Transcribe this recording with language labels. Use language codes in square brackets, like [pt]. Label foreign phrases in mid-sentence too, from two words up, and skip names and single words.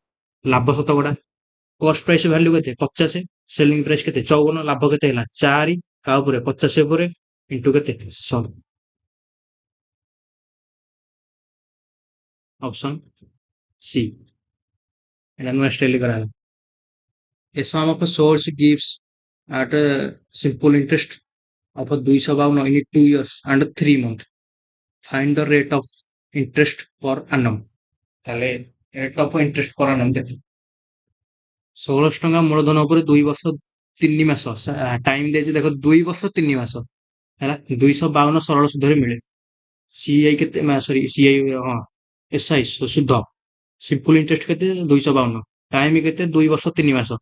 [or] ଲାଭ ଶତକଡ଼ା। [en] cost price value [or] କେତେ? 50। [en] selling price [or] କେତେ? 54। ଲାଭ କେତେ ହେଲା? 4। କା ଉପରେ? 50 ଉପରେ ଇଣ୍ଟୁ କେତେ? 100। [en] option C. [or] ଏଇଟା ନୂଆ ଷ୍ଟାଇଲ କରାହେଲା। [en] A sum of source gives at a simple interest of 252 in 2 years and 3 months. Find the rate of interest per annum. [or] তাহলে [en] rate of interest per annum [or] କେତେ? 1600 ଟଙ୍କା ମୂଳଧନ ଉପରେ 2 ବର୍ଷ 3 ମାସ। ଟାଇମ ଦେଇଛି ଦେଖ, 2 ବର୍ଷ 3 ମାସ ହେଲା। 252 ସରଳ ସୁଧରେ ମିଳେ। ସିଆଇ କେତେ? ସରି, ସିଆଇ, ହଁ, ଏସ୍ଆଇ ସୁଧ। [en] simple interest [or] କେତେ? 252। ଟାଇମ କେତେ? 2 ବର୍ଷ 3 ମାସ।